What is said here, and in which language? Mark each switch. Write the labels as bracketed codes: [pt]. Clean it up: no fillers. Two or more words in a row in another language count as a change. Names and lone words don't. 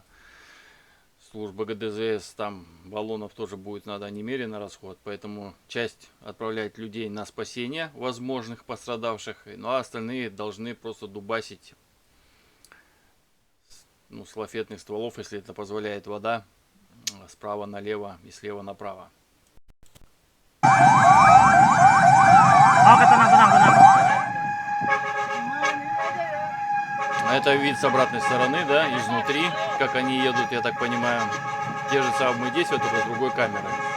[ru] Служба ГДЗС, там баллонов тоже будет надо немерено расход. Поэтому часть отправляет людей на спасение возможных пострадавших. Ну, а остальные должны просто дубасить, ну, с лафетных стволов, если это позволяет вода, справа налево и слева направо. [id] Oke, tenang, tenang, tenang. [ru] Это вид с обратной стороны, да, изнутри, как они едут, я так понимаю. Те же самые действия, только с другой камерой.